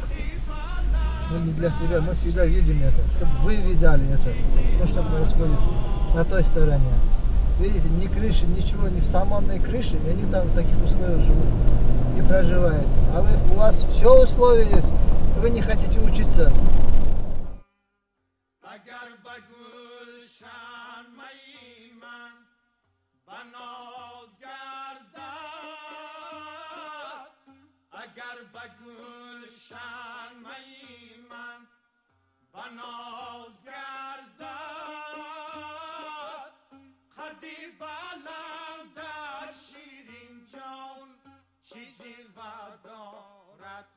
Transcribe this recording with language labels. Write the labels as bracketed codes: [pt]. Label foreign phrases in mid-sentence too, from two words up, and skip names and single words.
[ru] Мы не для себя, мы всегда видим это, чтобы вы видали это, то, что происходит на той стороне. Видите, ни крыши, ничего, ни саманной крыши, и они там в таких условиях живут и проживают. А вы, у вас все условия есть, и вы не хотите учиться. [tg] اگر به گلشن می من به ناز گردد، قدی بلند در شیرین جان چی جلوه دارد،